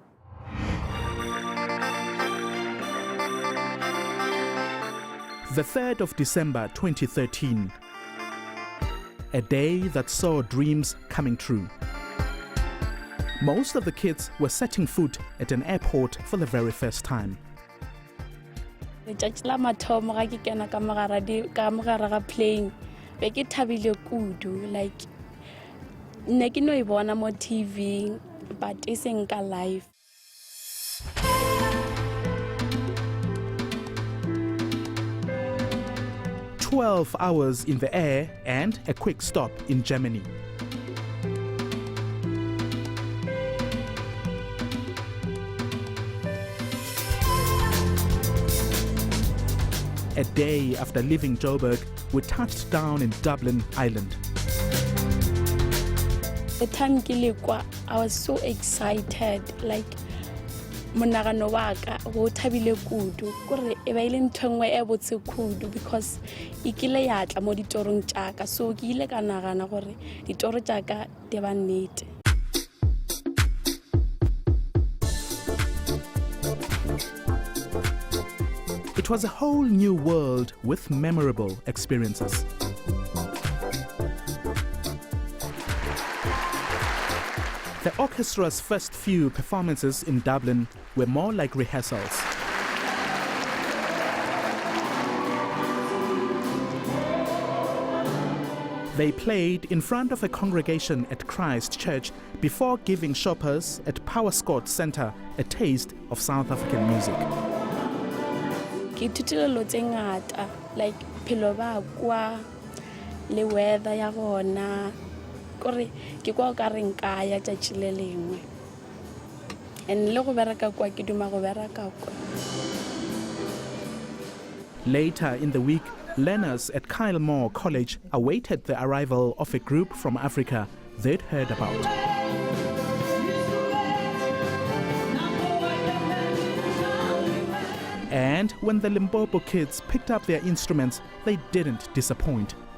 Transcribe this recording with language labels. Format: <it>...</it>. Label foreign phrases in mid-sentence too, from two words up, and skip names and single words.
<en>The 3rd of December 2013, a day that saw dreams coming true. Most of the kids were setting foot at an airport for the very first time.</en> <nso>Letšatši la mathomo ga ke kena ka mogara ga plane, be ke thabile kudu, like ne ke no e bona mo TV, but e seng ka live.</nso> <en>"12 hours in the air and a quick stop in Germany." A day after leaving Joburg, we touched down in Dublin, Ireland. The time</en> <nso>ke le kwa,</nso> <en>I was so excited,</en> <nso>like monagano wa ka go thabile kudu gore e ba ile ntho nngwe e botse kudu because e kile ya tla mo ditorong tša ka, so ke ile ka nagana gore ditoro tša ka di ba nnete.</nso> <en>It was a whole new world with memorable experiences. The orchestra's first few performances in Dublin were more like rehearsals. They played in front of a congregation at Christ Church before giving shoppers at Powerscourt Centre a taste of South African music.</en> <nso>Ke ke ithutile dilo tse ngata like phelo ba kwa le weather ya gona kore ke kwa ka re nka ya tšatši le lengwe and le go bereka kwa ke duma go bereka kwa.</nso> <en>Later in the week, learners at Kyle Moore College awaited the arrival of a group from Africa they'd heard about. And when the Limpopo kids picked up their instruments, they didn't disappoint.</en>